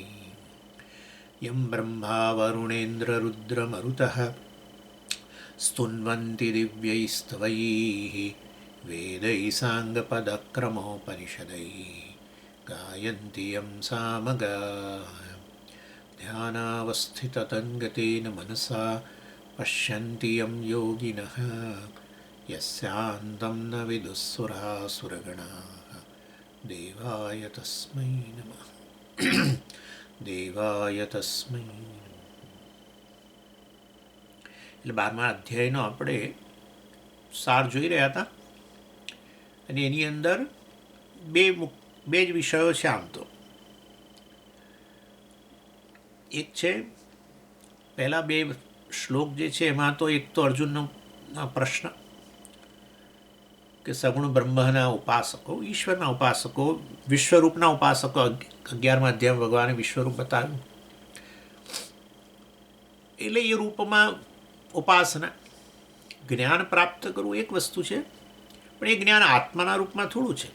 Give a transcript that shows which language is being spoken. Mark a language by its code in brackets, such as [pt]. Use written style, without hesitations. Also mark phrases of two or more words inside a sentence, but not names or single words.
[sa] यं ब्रह्मा वरुणेन्द्ररुद्रमरुतः स्तुन्वन्ति दिव्यैस्तवैः वेदैः साङ्गपदक्रमोपनिषदैः गायन्ति यं सामगाः। ध्यानावस्थिततन्गतेन मनसा पश्यन्ति यं योगिनः यस्यान्तं न विदुःसुरासुरगणाः। देवाय तस्मै नमः દેવાય તસ્મૈ નમઃ. [gu] એટલે 12મા અધ્યાયનો આપણે સાર જોઈ રહ્યા હતા અને એની અંદર બે જ વિષયો છે. આમ તો એક છે પહેલા બે શ્લોક જે છે એમાં તો એક તો અર્જુનનો પ્રશ્ન કે સગુણ બ્રહ્મના ઉપાસકો, ઈશ્વરના ઉપાસકો, વિશ્વરૂપના ઉપાસકો, 11મા અધ્યાયમાં ભગવાને વિશ્વરૂપ બતાવ્યું એટલે એ રૂપમાં ઉપાસના જ્ઞાન પ્રાપ્ત કરવું એક વસ્તુ છે, પણ એ જ્ઞાન આત્માના રૂપમાં થોડું છે.